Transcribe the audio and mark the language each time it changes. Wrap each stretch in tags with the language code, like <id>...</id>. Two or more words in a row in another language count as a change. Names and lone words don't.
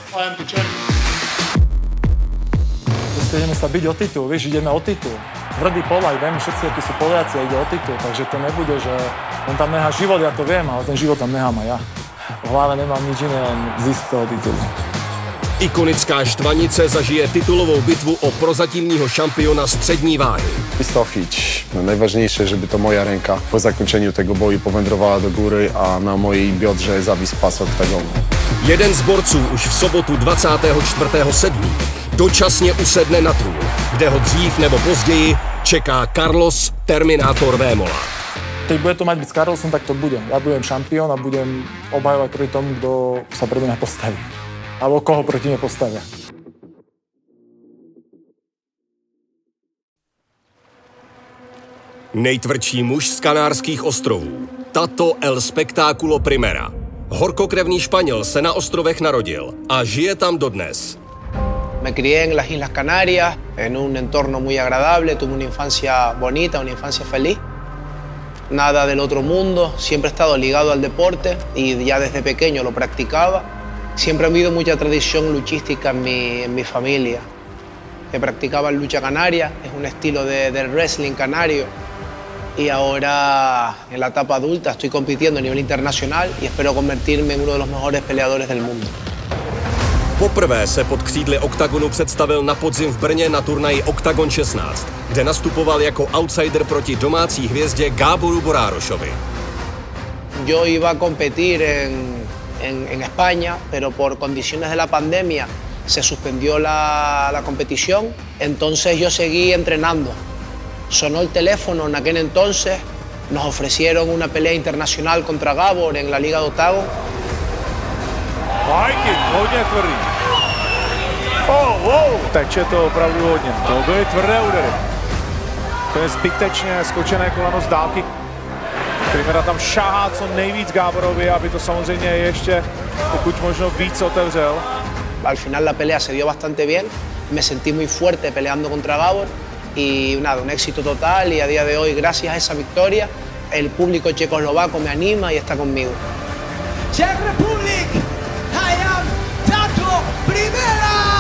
<sk>Ideme sa byť o titul, vieš, ideme o titul. Tvrdý Polák, viem, všetci, akí sú Poliaci, ide o titul, takže to nebude, že on tam nechá život, ja to viem, ale ten život tam nechám aj ja. V hlave nemám nič iné, len zisk toho titulu.</sk> <cs>Ikonická štvanice zažije titulovou bitvu o prozatímního šampiona střední váhy. Stochić.</cs> <pl>Najważniejsze, żeby to moja ręka po zakończeniu tego boju powędrowała do góry, a na mojej biodrze zawisł pas oktagonu.</pl> <cs>Jeden z borců už v sobotu 24.7. dočasně usedne na trůn, kde ho dřív nebo později čeká Carlos Terminátor Vémola.</cs> <sk>Keď bude to mať byť s Carlosom, tak to bude. Ja budem šampión a budem obhajovať proti tomu, kto sa pre mňa postaví. Alebo koho proti mne postavia.</sk> <cs>Nejtvrdší muž z Kanárských ostrovů. Tato El Spectáculo Primera. Horkokrevný Španěl se na ostrovech narodil a žije tam dodnes.</cs> <es>Me crié en las Islas Canarias, en un entorno muy agradable, tuve una infancia bonita, una infancia feliz. Nada del otro mundo, siempre he estado ligado al deporte y ya desde pequeño lo practicaba. Siempre ha habido mucha tradición luchística en mi familia. Que practicaban lucha canaria, es un estilo de wrestling canario. Y ahora, en la etapa adulta, estoy compitiendo a nivel internacional y espero convertirme en uno de los mejores peleadores del mundo.</es> <cs>Poprvé se pod křídly Oktagonu představil na podzim v Brně na turnaji Oktagon 16, kde nastupoval jako outsider proti domácí hvězdě Gáboru Borárošovi.</cs> <es>Yo iba a competir en España, pero por condiciones de la pandemia se suspendió la competición, entonces yo seguí entrenando. Sonó el teléfono en aquel entonces, nos ofrecieron una pelea internacional contra Gábor en la Liga de Octagon.</es> <cs>Majky, hodně tvrdý. Teče to opravdu hodně. To byly tvrdé údery. To je zbytečně skočené koleno z dálky. Primera tam šáhá co nejvíc Gáborovi, aby to samozřejmě ještě pokud možno víc otevřel.</cs> <es>Al final la pelea se dio bastante bien, me sentí muy fuerte peleando contra Gábor y nada, un éxito total y a día de hoy, gracias a esa victoria, el público checoslovaco me anima y está conmigo.</es> <en>Czech Republic, I am Tato Primera!</en>